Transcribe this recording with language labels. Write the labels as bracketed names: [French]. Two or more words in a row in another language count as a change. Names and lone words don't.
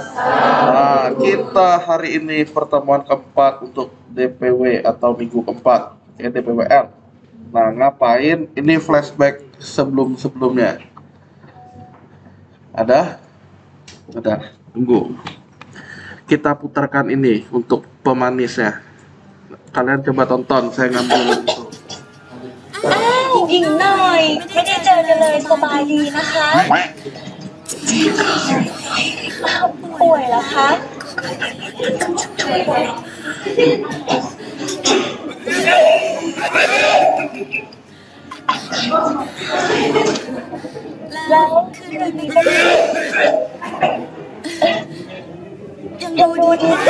[Indonesian] Nah, kita hari ini pertemuan keempat untuk DPW atau minggu keempat, ya DPWL. Nah, ngapain? Ini flashback sebelum-sebelumnya. Ada? Ada. Tunggu. Kita putarkan ini untuk pemanisnya. Kalian coba tonton, saya ngambil itu. [Thai] หญิงหน่อยไม่ได้เจอกันเลยสบายดีนะคะป่วยเหรอคะแล้วคืนนี้เป็นยังดูดี